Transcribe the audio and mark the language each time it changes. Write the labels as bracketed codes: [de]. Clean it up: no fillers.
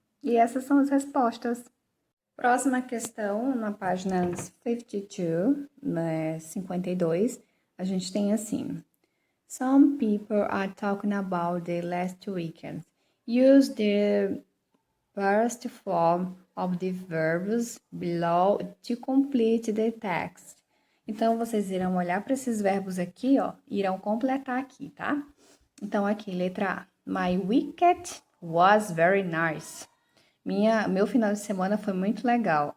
[pt] E essas são as respostas. Próxima questão, na página 52, né, 52, a gente tem assim. [en] Some people are talking about the last weekend. Use the past form of the verbs below to complete the text. [pt] Então, vocês irão olhar para esses verbos aqui, ó, e irão completar aqui, tá? Então, aqui, letra A. [en] My weekend was very nice. [pt] Meu final de semana foi muito legal.